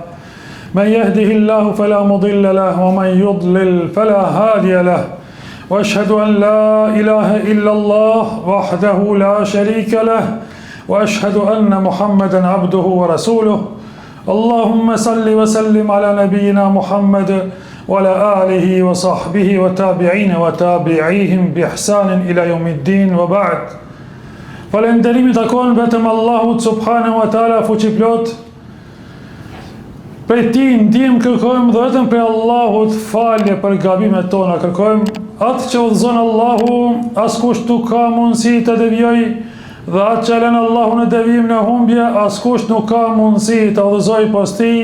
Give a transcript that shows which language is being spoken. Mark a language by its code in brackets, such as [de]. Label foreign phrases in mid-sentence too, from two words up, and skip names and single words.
[ar] من يهده الله فلا مضل له ومن يضلل فلا هادي له وأشهد أن لا إله إلا الله وحده لا شريك له وأشهد أن محمدا عبده ورسوله اللهم صل وسلم على نبينا محمد وعلى آله وصحبه وتابعين وتابعيهم بإحسان إلى يوم الدين وبعد. [sq] Falënderimi takon vetëm Allahut [ar] سبحانه وتعالى [sq] fuqiplot. Për ti ndihmë kërkojmë dhe vetëm për Allahut falje për gabimet tona kërkojmë. Atë që udhëzon Allahu, askush nuk ka mundësi të devijojë, dhe atë që lën Allahu në devijim në humbje, askush nuk ka mundësi të udhëzojë pas tij.